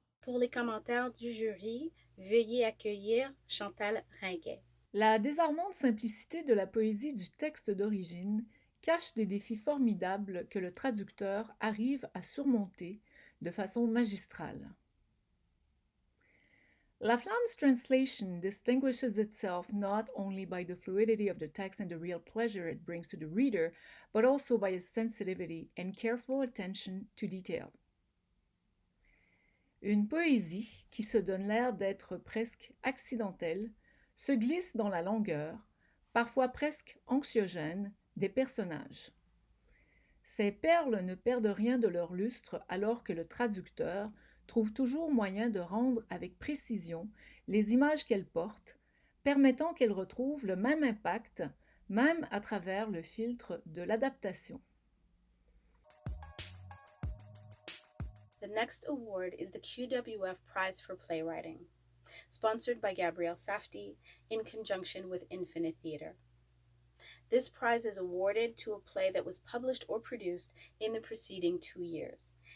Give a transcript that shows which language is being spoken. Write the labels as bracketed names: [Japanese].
[French] Pour les commentaires du jury, veuillez accueillir Chantal Ringuet. La désarmante simplicité de la poésie du texte d'origine cache des défis formidables que le traducteur arrive à surmonter de façon magistrale. [English] Laflamme's translation distinguishes itself not only by the fluidity of the text and the real pleasure it brings to the reader, but also by its sensitivity and careful attention to detail. [French] Une poésie qui se donne l'air d'être presque accidentelle se glisse dans la longueur, parfois presque anxiogène, des personnages. Ces perles ne perdent rien de leur lustre alors que le traducteur trouve toujours moyen de rendre avec précision les images qu'elles portent, permettant qu'elles retrouvent le même impact, même à travers le filtre de l'adaptation. [English] The next award is the QWF Prize for Playwriting, sponsored by Gabrielle Safdie in conjunction with Infinite Theater. This prize is awarded to a play that was published or produced in the preceding 2 years.